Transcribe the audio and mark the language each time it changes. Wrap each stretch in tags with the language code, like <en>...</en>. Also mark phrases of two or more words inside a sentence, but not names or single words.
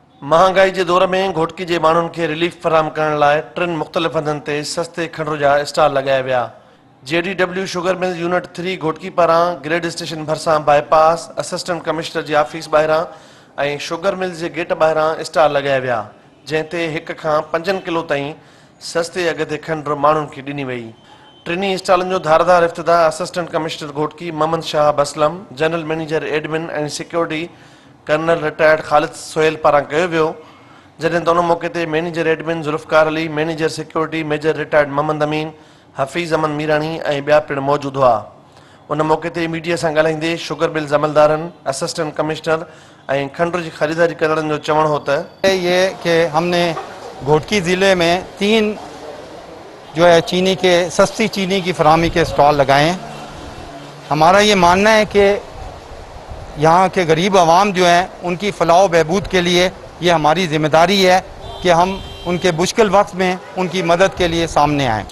<sd>महांगाई के दौर में घोटकी के माण्हुनि खे रिलीफ फराहम करण लाइ 3 मुख़्तलिफ़ हंधनि ते सस्ते खंड जा स्टॉल लगाया विया। JDW</sd> <en>sugar mill</en> <sd>यूनिट 3 घोटकी पारां</sd> <en>grade station</en> <sd>भरिसां बाईपास</sd> <en>assistant commissioner</en> <sd>जी ऑफिस ॿाहिरां ऐं</sd> <en>sugar mill</en> <sd>के गेट ॿाहिरां स्टॉल लगाया विया, जंहिं 1 खां 5 किलो ताईं सस्ते अघ ते खंड माण्हुनि खे ॾिनी वई। टिनी स्टॉलनि जो धारदार इफ्तिताह</sd> <en>assistant commissioner</en> <sd>घोटकी मोहम्मद शाह असलम,</sd> <en>general manager admin and security colonel retired</en> <sd>ख़ालिद सोहेल पारां कयो वियो, जॾहिं त उन मौक़े ते</sd> <en>manager admin</en> <sd>ज़ुल्फ़कार अली,</sd> <en>manager security major retired</en> <sd>मोहम्मद अमीन, हफ़ीज़ अमन मीरानी ऐं ॿिया पिणु मौजूदु हुआ। उन मौक़े ते मीडिया सां ॻाल्हाईंदे</sd> <en>sugar mill</en> <sd>अमलदारनि,</sd> <en>assistant commissioner</en> <sd>ऐं खंड जी ख़रीदारी कंदड़नि जो चवणु हो त</sd> <ur>یہ کہ ہم نے گھوٹکی ضلعے میں 3 جو ہے چینی کے سستی چینی کی فراہمی کے اسٹال لگائے ہیں. ہمارا یہ ماننا ہے کہ یہاں کے غریب عوام جو ہیں ان کی فلاح بہبود کے لیے یہ ہماری ذمہ داری ہے کہ ہم ان کے مشکل وقت میں ان کی مدد کے لیے سامنے آئیں.</ur>